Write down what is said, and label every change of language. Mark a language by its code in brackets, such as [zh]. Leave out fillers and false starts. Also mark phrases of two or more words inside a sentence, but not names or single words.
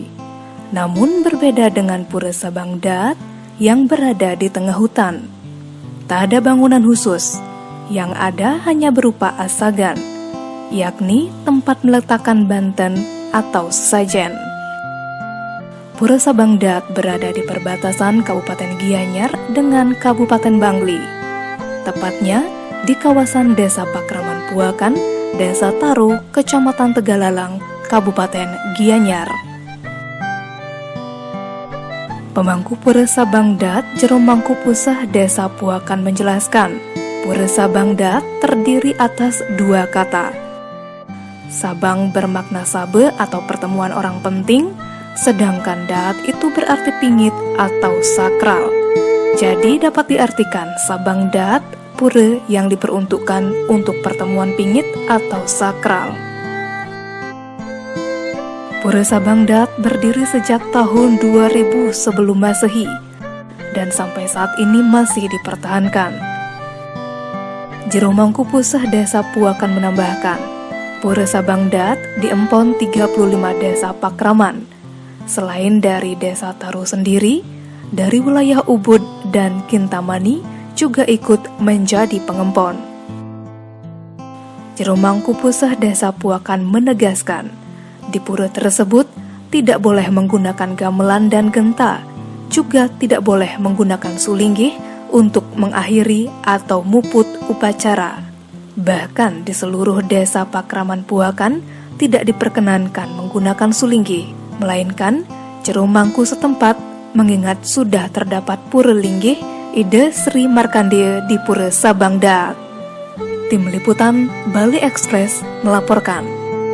[id] Namun berbeda dengan Pura Sabangdat yang berada di tengah hutan. Tak ada bangunan khusus, yang ada hanya berupa asagan, yakni tempat meletakkan banten atau sesajen. Pura Sabangdat berada di perbatasan Kabupaten Gianyar dengan Kabupaten Bangli. Tepatnya di kawasan Desa Pakraman Puakan, Desa Taro, Kecamatan Tegalalang, Kabupaten Gianyar. Pemangku Pura Sabangdat, Jero Mangku Pusah Desa Puakan menjelaskan, Pura Sabangdat terdiri atas dua kata. Sabang bermakna sabe atau pertemuan orang penting, sedangkan dat itu berarti pingit atau sakral. Jadi dapat diartikan Sabangdat, pura yang diperuntukkan untuk pertemuan pingit atau sakral. Pura Sabangdat berdiri sejak tahun 2000 sebelum Masehi dan sampai saat ini masih dipertahankan. Jero Mangku Pusah Desa Puakan menambahkan, Pura Sabangdat di Empon 35 Desa Pakraman. Selain dari Desa Taro sendiri, dari wilayah Ubud dan Kintamani juga ikut menjadi pengempon. Jero Mangku Pusah Desa Puakan menegaskan, di pura tersebut tidak boleh menggunakan gamelan dan genta, juga tidak boleh menggunakan sulinggih untuk mengakhiri atau muput upacara. Bahkan di seluruh Desa Pakraman Puakan tidak diperkenankan menggunakan sulinggih, melainkan Jero Mangku setempat mengingat sudah terdapat pura linggih Ide Sri Markandeya di Pura Sabangdat. Tim Liputan Bali Express melaporkan.